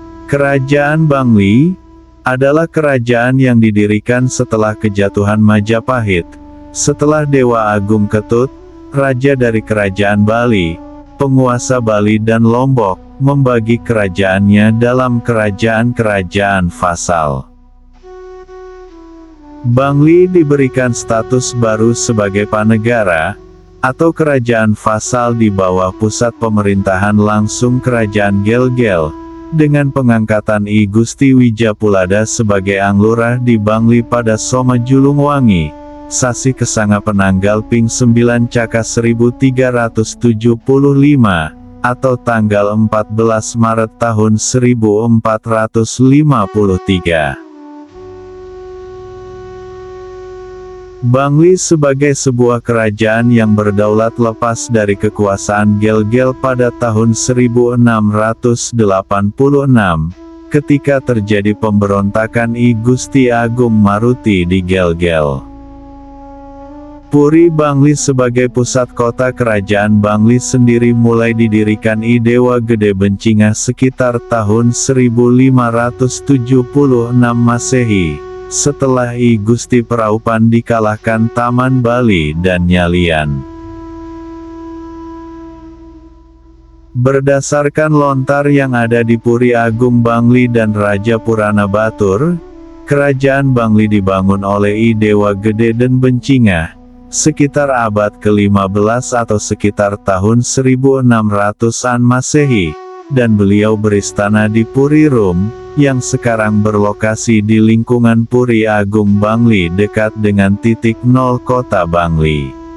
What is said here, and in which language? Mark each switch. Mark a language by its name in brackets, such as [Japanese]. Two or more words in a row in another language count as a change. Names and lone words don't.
[Indonesian] Kerajaan Bangli adalah kerajaan yang didirikan setelah kejatuhan Majapahit, setelah Dewa Agung Ketut, raja dari kerajaan Bali, penguasa Bali dan Lombok, membagi kerajaannya dalam kerajaan-kerajaan vasal. Bangli diberikan status baru sebagai panegara, atau kerajaan vasal di bawah pusat pemerintahan langsung kerajaan Gel-Gel, dengan pengangkatan I Gusti Wijapulada sebagai Anglurah di Bangli pada Soma Julungwangi, Sasi Kesanga Penanggal Ping 9 Caka 1375, atau tanggal 14 Maret tahun 1453. Bangli sebagai sebuah kerajaan yang berdaulat lepas dari kekuasaan Gel-Gel pada tahun 1686, ketika terjadi pemberontakan I Gusti Agung Maruti di Gel-Gel. Puri Bangli sebagai pusat kota kerajaan Bangli sendiri mulai didirikan I Dewa Gede Bencingah sekitar tahun 1576 Masehi. Setelah I Gusti Praupan dikalahkan Taman Bali dan Nyalian. Berdasarkan lontar yang ada di Puri Agung Bangli dan Raja Purana Batur, kerajaan Bangli dibangun oleh I Dewa Gede dan Bencingah, sekitar abad ke-15 atau sekitar tahun 1600-an Masehi, dan beliau beristana di Puri Rum, yang sekarang berlokasi di lingkungan Puri Agung Bangli dekat dengan titik nol kota Bangli.